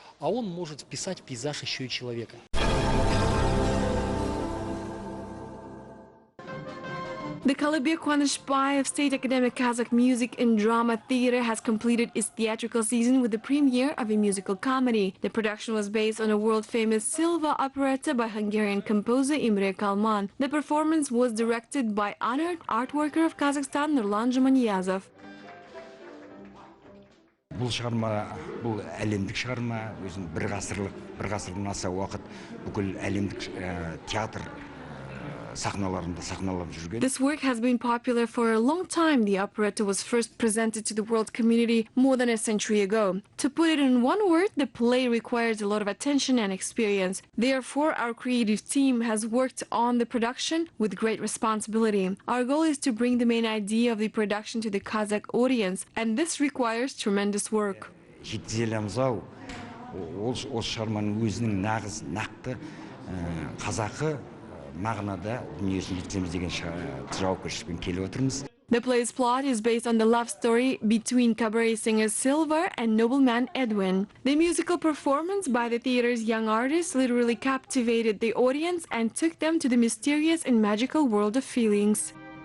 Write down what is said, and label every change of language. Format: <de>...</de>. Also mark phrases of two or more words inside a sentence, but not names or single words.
<en>The Kalabir Kwanishbayev State Academic Kazakh Music and Drama Theatre has completed its theatrical season with the premiere of a musical comedy. The production was based on a world-famous Silva operetta by Hungarian composer Imre Kalman. The performance was directed by honored art worker of Kazakhstan Nurlan Jumaniyazov.</en> <kk>Бұл шығарма, бұл әлемдік шығарма, өзін бір ғасырдан аса уақыт бүкіл әлемдік театр сахналарында сахналап жүрген.</kk> <en>This work has been popular for a long time. The operetta was first presented to the world community more than a century ago. To put it in one word, the play requires a lot of attention and experience. Therefore, our creative team has worked on the production with great responsibility. Our goal is to bring the main idea of the production to the Kazakh audience, and this requires tremendous work.</en> <kk>осы шығарманың өзінің нағыз нақты қазақы мағынада дүниесін жеткіземіз деген жауапкершілікпен келіп отырмыз.</kk> <en>The play's plot is based on the love story between cabaret singer Silver and nobleman Edwin. The musical performance by the theater's young artists literally captivated the audience and took them to the mysterious and magical world of feelings.</en>